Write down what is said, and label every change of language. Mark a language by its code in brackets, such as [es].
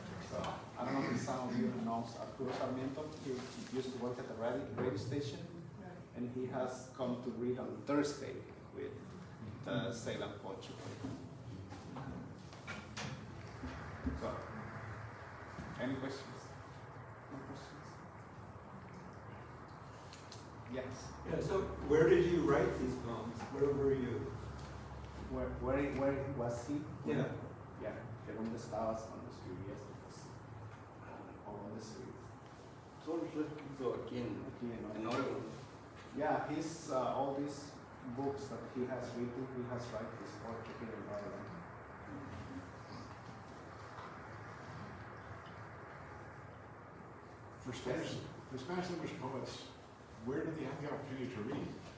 [en] So I don't know if some of you knows Arturo Sarmiento. He used to work at the radio station, and he has come to read on Thursday with the Salem Poetry. So, any questions? No questions? Yes. Yeah, so where did you write these poems? Where were you? Where was he? Yeah. Yeah. [es] ¿De dónde estabas cuando escribías? O dónde escribías? Solo estoy escrito aquí en Oregon. [en] Yeah, he's all these books that he has written, he has written his poetry here in Ireland. For Spanish language poets, where did they have the opportunity to read?